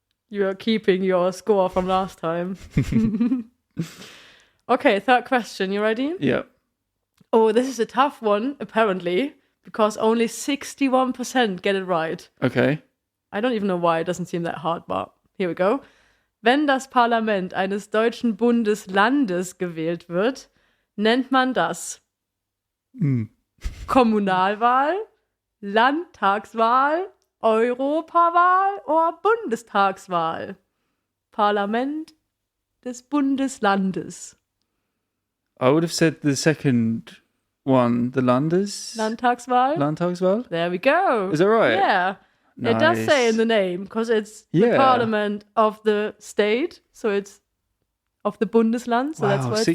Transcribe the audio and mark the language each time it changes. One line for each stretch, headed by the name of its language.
English: You are keeping your score from last time. Okay, third question. You ready? Yeah. Oh, this is a tough one, apparently, because only 61% get it right. Okay. I don't even know why it doesn't seem that hard, but here we go.
German: Wenn das Parlament eines deutschen Bundeslandes gewählt wird, nennt man das Kommunalwahl, Landtagswahl, Europawahl oder Bundestagswahl? Parlament des Bundeslandes.
English: I would have said the second one, the Landtagswahl. There we go. Is that right? Yeah. Nice. It does say in the name, because it's the parliament of the state, so it's of the Bundesland, so that's why it's 61%.